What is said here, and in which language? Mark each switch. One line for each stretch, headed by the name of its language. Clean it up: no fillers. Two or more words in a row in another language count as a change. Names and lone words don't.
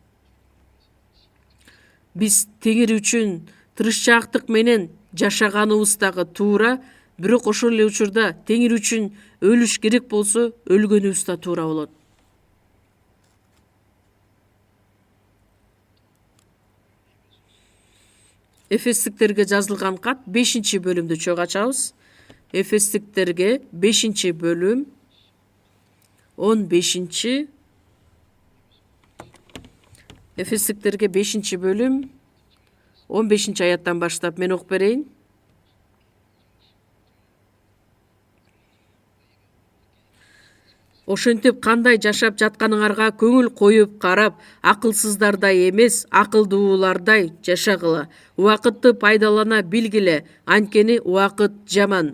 Kyrgyz: Биз теңир үчүн тырышчаактык менен жашаганыбыз дагы туура, бирок ошол эле учурда теңир үчүн өлүш керек болсо, өлгөнүбүз да туура болот. Эфестиктерге жазылган кат 5-бөлүмдү чогуу ачабыз. Эфестиктерге 5. бөлүм 15. Efesliklerge 5. bölüm 15. аяттан баштап мен окуп берейин. Ошентип кандай жашап жатканыңарга көңүл коюп карап, акылсыздардай эмес, акылдуулардай жашагыла. Убакытты пайдалана билгиле, анткени убакыт жаман.